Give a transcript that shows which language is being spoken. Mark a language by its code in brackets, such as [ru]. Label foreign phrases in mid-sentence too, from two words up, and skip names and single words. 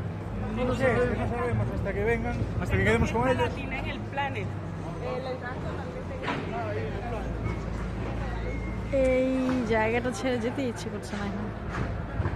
[es] No sabemos hasta que vengan, hasta que quedemos con ellos. [bn] এই জায়গাটা ছেড়ে যেতে ইচ্ছে করছে না এখন।